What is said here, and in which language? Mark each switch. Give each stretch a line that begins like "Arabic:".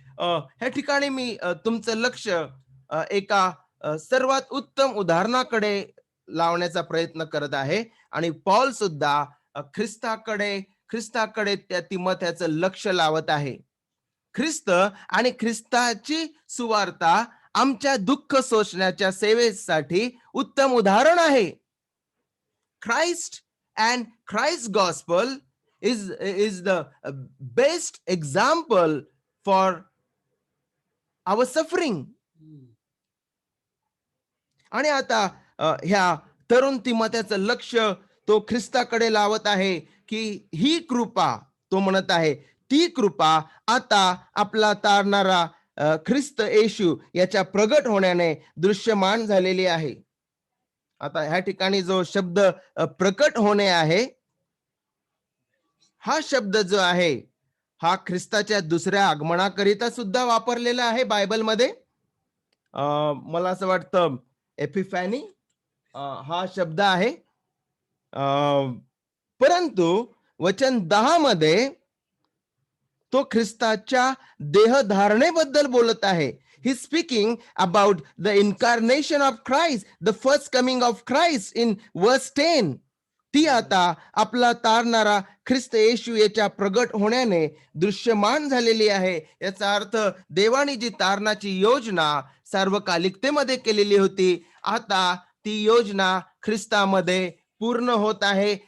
Marathi: ह्या ठिकाणी मी तुमचं लक्ष एका सर्वात उत्तम उदाहरणाकडे लावण्याचा प्रयत्न करत आहे. आणि पौल सुद्धा ख्रिस्ताकडे त्या तिमोथेचं लक्ष लावत आहे. ख्रिस्त आणि ख्रिस्ताची सुवार्ता आमच्या दुःख सोसण्याच्या सेवेसाठी उत्तम उदाहरण आहे.
English: Christ and Christ's gospel is the best example for our suffering.
Marathi: आणि आता ह्या तरुण तिमोथेचं लक्ष तो ख्रिस्ताकडे लावत आहे की ही कृपा, तो म्हणत आहे, ती कृपा आता आपला तारणारा ख्रिस्त येशू याच्या प्रगट होण्याने दृश्यमान झालेली आहे. आता ह्या ठिकाणी जो शब्द प्रकट होणे आहे, हा शब्द जो आहे हा ख्रिस्ताच्या दुसऱ्या आगमनाकरिता सुद्धा वापरलेला आहे बायबलमध्ये. मला असं वाटतं एपिफॅनी हा शब्द आहे. परंतु वचन 10 मध्ये तो ख्रिस्ताच्या देहधारणेबद्दल बोलत आहे.
English: He's speaking about the incarnation of Christ, the first coming of Christ in verse 10.
Marathi: ती आता आपला तारणारा ख्रिस्त येशू याच्या प्रगट होण्याने दृश्यमान झालेली आहे. याचा अर्थ देवाने जी तारणाची योजना सार्वकालिकतेमध्ये केलेली होती, आता ती योजना ख्रिस्तामध्ये पूर्ण होत आहे.